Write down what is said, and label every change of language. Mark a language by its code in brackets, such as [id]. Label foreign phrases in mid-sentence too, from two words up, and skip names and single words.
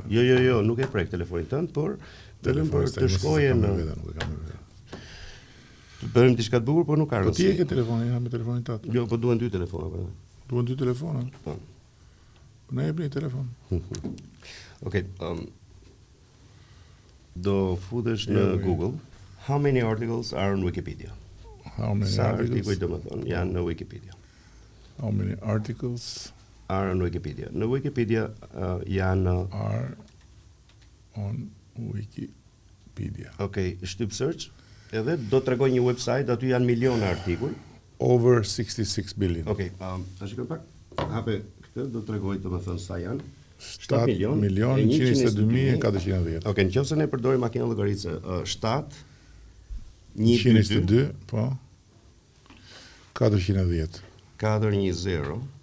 [sq] Jo, nuk e prek telefonin tënd, por vetëm për të shkojë në nuk e kam vetë. Të bëjmë diçka të bukur, por nuk ka rëndësi. Po ti e ke telefonin, ha me telefonin tat. Jo, po duhen 2 telefona për. Duhen 2 telefona? Po. Ne e bëni telefon. Okej, do futesh në Google. [en] How many articles are on Wikipedia? How many [sq] articles janë në Wikipedia? [en] How many articles are on Wikipedia? [sq] Në Wikipedia janë [en] are on Wikipedia. [sq] Okej, shtyp search, edhe do të tregoj një website, aty janë miliona artikuj. [en] Over 66 billion. [sq] Okej, ta shikoj pak. Hape këtë, do të tregoj domethënë sa janë. 7.122.410. Okej, nëse ne përdorim makinën llogaritëse, 7 122, po. 410. 410. Po.